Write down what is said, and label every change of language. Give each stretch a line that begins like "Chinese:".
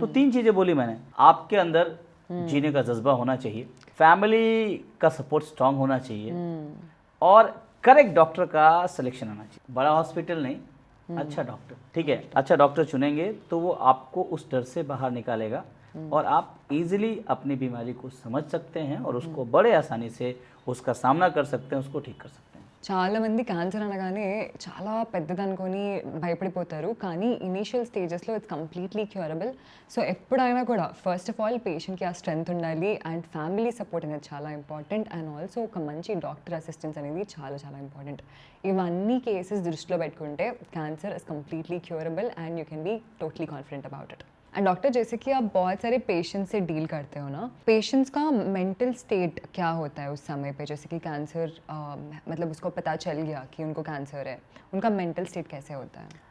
Hindi: तो 3 चीज़ें बोली मैंने, आपके अंदर जीने का जज्बा होना चाहिए, फैमिली का सपोर्ट स्ट्रांग होना चाहिए और करेक्ट डॉक्टर का सिलेक्शन होना चाहिए। बड़ा हॉस्पिटल नहीं, अच्छा डॉक्टर, ठीक है, अच्छा डॉक्टर चुनेंगे तो वो आपको उस डर से बाहर निकालेगा और आप इजीली अपनी बीमारी को समझ सकते हैं और उसको बड़े आसानी से उसका सामना कर सकते हैं, उसको ठीक कर सकते हैं।
Telugu: చాలా మంది క్యాన్సర్ అనగానే చాలా పెద్దదనుకొని భయపడిపోతారు కానీ ఇనీషియల్ స్టేజెస్లో
English: It's completely curable.
Telugu: సో ఎప్పుడైనా కూడా
English: first of all
Telugu: పేషెంట్కి ఆ స్ట్రెంగ్త్ ఉండాలి అండ్ ఫ్యామిలీ సపోర్ట్ అనేది చాలా ఇంపార్టెంట్ అండ్ ఆల్సో ఒక మంచి డాక్టర్ అసిస్టెన్స్ అనేది చాలా చాలా ఇంపార్టెంట్. ఇవన్నీ కేసెస్ దృష్టిలో పెట్టుకుంటే cancer
English: Is completely curable and you can be totally confident about it.
Hindi: And doctor जैसे कि आप बहुत सारे पेशेंट्स से डील करते हो ना, पेशेंट्स का मेंटल स्टेट क्या होता है उस समय पे, जैसे कि कैंसर मतलब उसको पता चल गया कि उनको कैंसर है, उनका मेंटल स्टेट कैसे होता है?